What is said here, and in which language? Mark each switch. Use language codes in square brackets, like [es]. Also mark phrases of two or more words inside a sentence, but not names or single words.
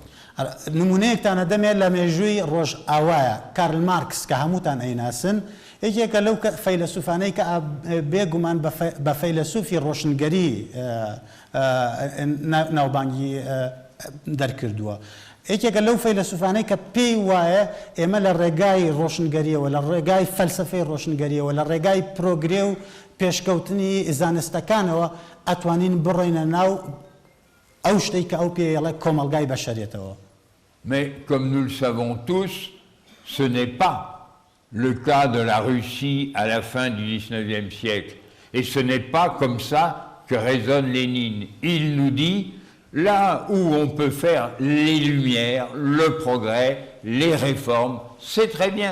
[ckb] نمونەیەکتانە دەمێت لە مێژووی ڕۆژ ئاوایە کارل مارکس کە هەمووتان ئەیناسن یەکێکە لەو فەیلسوفانەی کە بێگومان بە فەیلسوفی ڕۆشنگەری ناوبانگی دەرکردووە. یەکێکە لەو فەیلسوفانەی کە پێی وایە ئێمە لە ڕێگای ڕۆشنگەریەوە لە ڕێگای فەلسفەی ڕۆشنگەریەوە لە ڕێگای پرۆگرێ و پێشکەوتنی زانستەکانەوە ئەتوانین بڕۆینە ناو ئەو شتەی کە ئەو پێڵە کۆمەلگای بەشەریەتەوە. [fr] Mais comme nous le savons tous, ce n'est pas le cas de la Russie à la fin du XIXe siècle. Et ce n'est pas comme ça que raisonne Lénine. Il nous dit, là où on peut faire les lumières, le progrès, les réformes, c'est très bien.